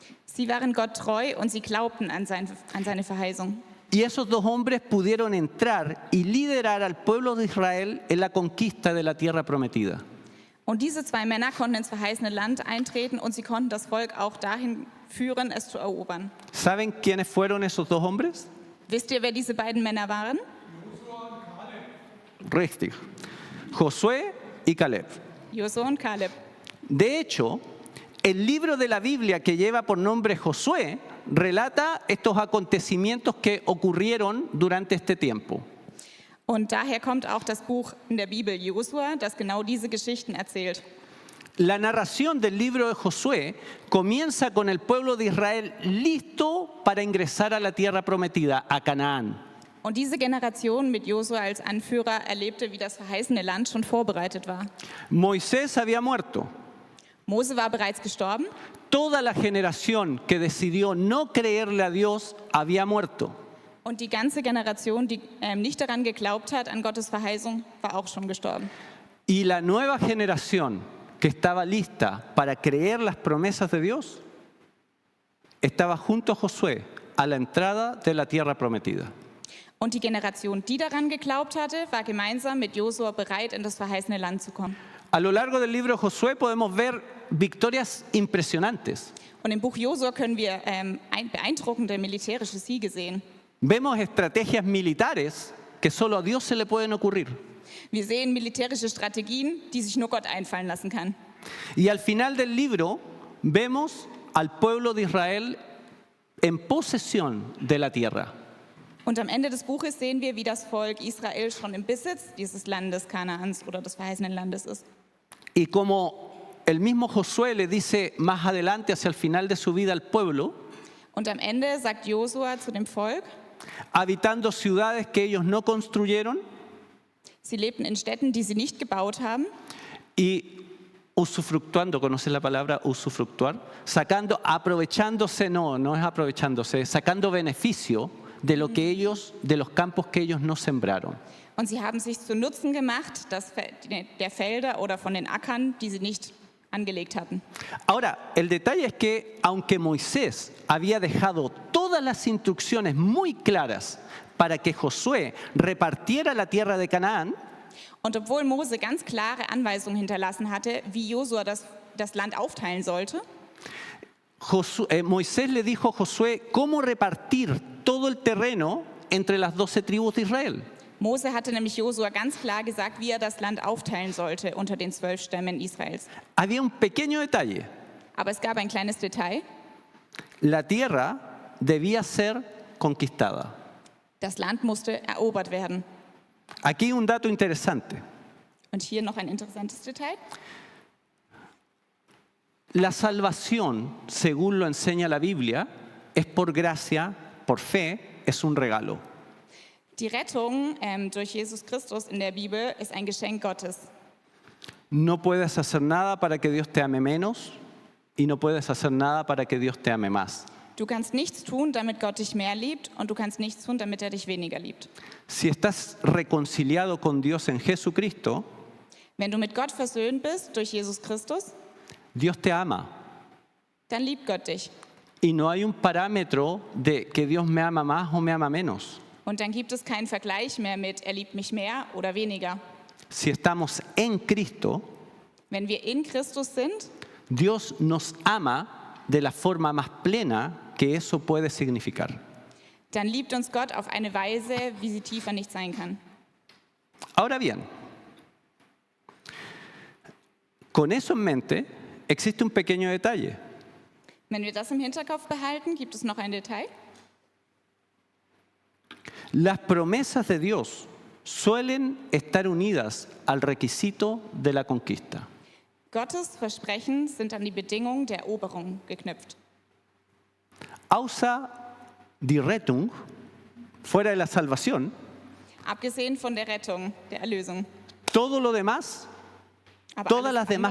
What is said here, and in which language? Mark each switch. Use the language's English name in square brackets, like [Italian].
[German] Sie waren Gott treu und sie glaubten an seine Verheißung. [Spanish] Y esos dos hombres pudieron entrar y liderar al pueblo de Israel en la conquista de la tierra prometida. [German] Und diese zwei Männer konnten ins verheißene Land eintreten und sie konnten das Volk auch dahin führen, es zu erobern. [Spanish] ¿Saben quiénes fueron esos dos hombres? [German] Wisst ihr, wer diese beiden Männer waren? Richtig. [Spanish] Josué y Caleb. [German] Josua und Kaleb. [Spanish] De hecho, el libro de la Biblia que lleva por nombre Josué relata estos acontecimientos que ocurrieron durante este tiempo. [German] Und daher kommt auch das Buch in der Bibel Josua, das genau diese Geschichten erzählt. [Spanish] La narración del libro de Josué comienza con el pueblo de Israel listo para ingresar a la tierra prometida, a Canaán. [German] Und diese Generation mit Josua als Anführer erlebte, wie das verheißene Land schon vorbereitet war. [Spanish] Moisés había muerto. [German] Mose war bereits gestorben. [Spanish] Toda la generación que decidió no creerle a Dios había muerto. [German] Und die ganze Generation, die nicht daran geglaubt hat, an Gottes Verheißung, war auch schon gestorben. [Spanish] Y la nueva generación que estaba lista para creer las promesas de Dios estaba junto a Josué a la entrada de la tierra prometida. [German] Und die Generation, die daran geglaubt hatte, war gemeinsam mit Josua bereit, in das verheißene Land zu kommen. [Spanish] A lo largo del libro de Josué podemos ver victorias impresionantes. [German] Und im Buch Josua können wir beeindruckende militärische Siege sehen. [Spanish] Vemos estrategias militares que solo a Dios se le pueden ocurrir. [German] Wir sehen militärische Strategien, die sich nur Gott einfallen lassen kann. [Spanish] Y al final del libro vemos al pueblo de Israel en posesión de la tierra. [German] Und am Ende des Buches sehen wir, wie das Volk Israel schon im Besitz dieses Landes Kanaans oder des verheißenen Landes ist. [Spanish] Y como el mismo Josué le dice más adelante hacia el final de su vida al pueblo, [German] Und am Ende sagt Josua zu dem Volk, [Spanish] habitando ciudades que ellos no construyeron [German] sie lebten in Städten, die sie nicht gebaut haben, [Spanish] y usufructuando, ¿conoces la palabra usufructuar? Aprovechándose, no es aprovechándose, sacando beneficio de lo que ellos, de los campos que ellos no sembraron. [German] und sie haben sich zu Nutzen gemacht, der Felder oder von den Ackern, die sie nicht angelegt hatten. [Spanish] Ahora, el detalle es que aunque Moisés había dejado todas las instrucciones muy claras para que Josué repartiera la tierra de Canaán, [German] Und obwohl Mose ganz klare Anweisungen hinterlassen hatte, wie Josua das Land aufteilen sollte, [Spanish] Moisés le dijo a Josué cómo repartir todo el terreno entre las 12 tribus de Israel. [German] Mose hatte nämlich Josua ganz klar gesagt, wie er das Land aufteilen sollte unter den 12 Stämmen Israels. [Spanish] Había un pequeño detalle. [German] Aber es gab ein kleines Detail. [Spanish] La tierra debía ser conquistada. [German] Das Land musste erobert werden. [Spanish] Aquí un dato interesante. [German] Und hier noch ein interessantes Detail. [Spanish] La salvación, según lo enseña la Biblia, es por gracia, por fe, es un regalo. [German] Die Rettung durch Jesus Christus in der Bibel ist ein Geschenk Gottes. [Spanish] No puedes hacer nada para que Dios te ame menos y no puedes hacer nada para que Dios te ame más. [German] Du kannst nichts tun, damit Gott dich mehr liebt, und du kannst nichts tun, damit er dich weniger liebt. [Spanish] Si estás reconciliado con Dios en Jesucristo, [German] Wenn du mit Gott versöhnt bist durch Jesus Christus, [Spanish] Dios te ama. [German] dann liebt Gott dich. [Spanish] Y no hay un parámetro de que Dios me ama más o me ama menos. [German] Und dann gibt es keinen Vergleich mehr mit, er liebt mich mehr oder weniger. [Spanish] Si estamos en Cristo, [German] Wenn wir in Christus sind, [Spanish] Dios nos ama de la forma más plena que eso puede significar. [German] dann liebt uns Gott auf eine Weise, wie sie tiefer nicht sein kann. [Spanish] Ahora bien, con eso en mente, existe un pequeño detalle. [German] Wenn wir das im Hinterkopf behalten, gibt es noch ein Detail. [Spanish] Las promesas de Dios suelen estar unidas al requisito de la conquista. [German] Gottes Versprechen sind an die Bedingung der Eroberung geknüpft. Außer die Rettung, [Spanish] fuera de la salvación, [German] Abgesehen von der Rettung, der Erlösung. [Spanish] todo lo demás, [German] Aber [Spanish] todas [German] alles [Spanish] las demás